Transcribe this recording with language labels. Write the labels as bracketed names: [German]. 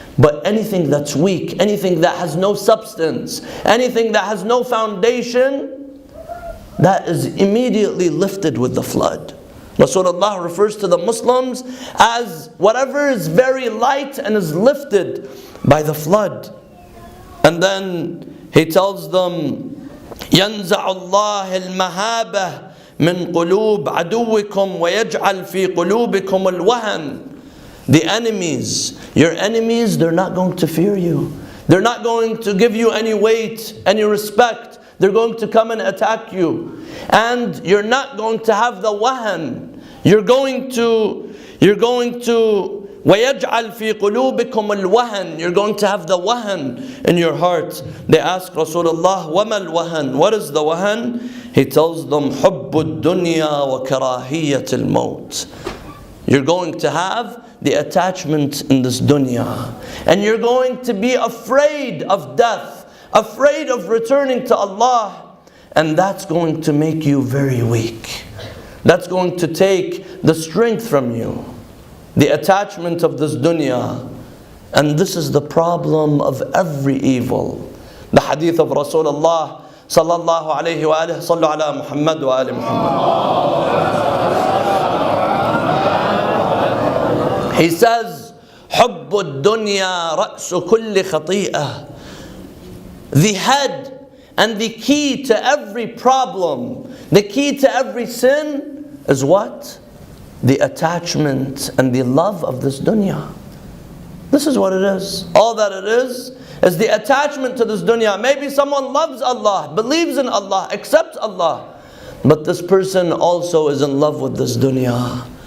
[English] But anything that's weak, anything that has no substance, anything that has no foundation, that is immediately lifted with the flood." Rasulullah refers to the Muslims as whatever is very light and is lifted by the flood. And then he tells them, [Arabic] يَنْزَعُ اللَّهِ الْمَهَابَةِ مِنْ قُلُوبِ عَدُوِّكُمْ وَيَجْعَلْ فِي قُلُوبِكُمُ الْوَهَنِ. [English] The enemies, your enemies, they're not going to fear you. They're not going to give you any weight, any respect. They're going to come and attack you. And you're not going to have the wahan. You're going to [Arabic] وَيَجْعَلْ فِي قُلُوبِكُمُ الْوَهَنِ. [English] You're going to have the wahan in your heart. They ask Rasulullah, [Arabic] وَمَا الْوَهَنِ? [English] What is the wahan? He tells them, [Arabic] حُبُّ الدُّنْيَا وَكَرَاهِيَّةِ الْمَوْتِ. [English] You're going to have the attachment in this dunya. And you're going to be afraid of death, afraid of returning to Allah. And that's going to make you very weak. That's going to take the strength from you. The attachment of this dunya. And this is the problem of every evil. The hadith of Rasulullah sallallahu alayhi wa alihi, sallu ala Muhammad wa ali Muhammad. He says, [Arabic] حُبُّ الدُّنْيَا رَأْسُ كُلِّ خَطِيئَةٍ. [English] The head and the key to every problem, the key to every sin is what? The attachment and the love of this dunya. This is what it is. All that it is the attachment to this dunya. Maybe someone loves Allah, believes in Allah, accepts Allah, but this person also is in love with this dunya.